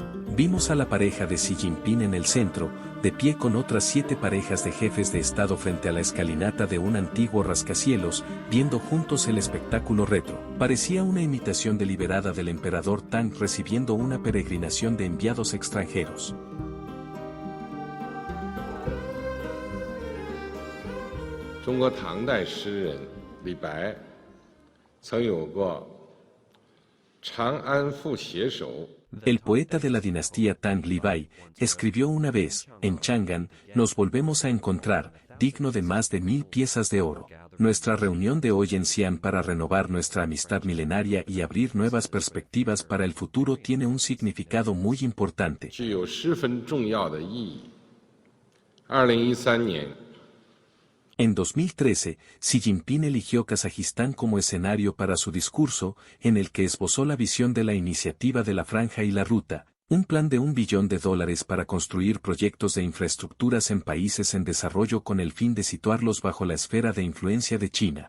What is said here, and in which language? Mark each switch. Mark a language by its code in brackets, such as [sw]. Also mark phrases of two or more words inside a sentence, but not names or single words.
[es] Vimos a la pareja de Xi Jinping en el centro, de pie con otras 7 parejas de jefes de Estado frente a la escalinata de un antiguo rascacielos, viendo juntos el espectáculo retro. Parecía una imitación deliberada del emperador Tang recibiendo una peregrinación de enviados extranjeros. [zh] 中国唐代诗人李白曾有过“长安赋携手” [es] El poeta de la dinastía Tang Li Bai escribió una vez, en Chang'an, nos volvemos a encontrar, digno de más de 1000 piezas de oro. Nuestra reunión de hoy en Xi'an para renovar nuestra amistad milenaria y abrir nuevas perspectivas para el futuro tiene un significado muy importante. [zh] 具有十分重要的意义。2013年 [es] En 2013, Xi Jinping eligió Kazajistán como escenario para su discurso, en el que esbozó la visión de la iniciativa de la Franja y la Ruta, un plan de $1 billón para construir proyectos de infraestructuras en países en desarrollo con el fin de situarlos bajo la esfera de influencia de China.